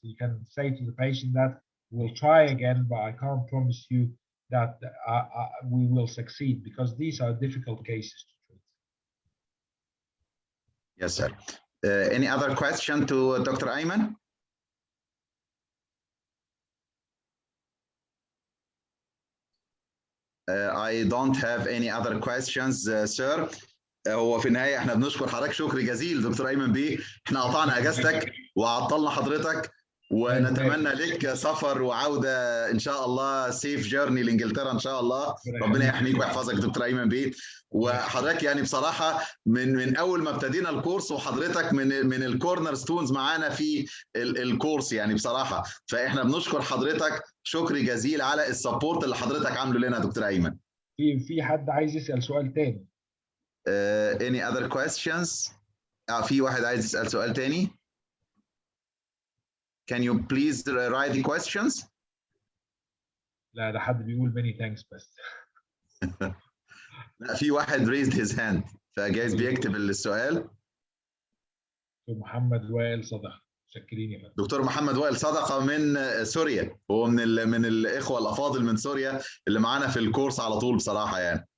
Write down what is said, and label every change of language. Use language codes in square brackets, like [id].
[en] You can say to the patient that we'll try again, but I can't promise you that we will succeed, because these are difficult cases to treat. Yes, sir. Any other question to Dr. Ayman? I don't have any other questions, sir. [ar] هو في النهايه احنا بنشكر حضرتك شكر جزيل دكتور ايمن بيه. احنا قطعنا اجازتك وعطلنا حضرتك، ونتمنى لك سفر وعوده ان شاء الله، [en] safe journey [ar] لانجلترا ان شاء الله. ربنا يحميك ويحفظك دكتور ايمن بيه. وحضرتك يعني بصراحه من اول ما ابتدينا الكورس وحضرتك من [en] الكورنر ستونز [ar] معانا في الكورس يعني بصراحه، فاحنا بنشكر حضرتك شكر جزيل على السبورت اللي حضرتك عامله لنا دكتور ايمن. في حد عايز يسال سؤال تاني؟ [en] Any other questions? [ar] في واحد عايز يسال سؤال تاني. [en] Can you please write the questions? [ar] لا ده حد بيقول [en] many thanks [ar] بس. لا في واحد [en] raised his hand [ar] فجايز بيكتب السؤال. محمد وائل صدقة، متشكرين يا فندم. دكتور محمد وائل صدقة من سوريا، هو من الإخوة الأفاضل من سوريا اللي معانا في الكورس على طول بصراحة يعني.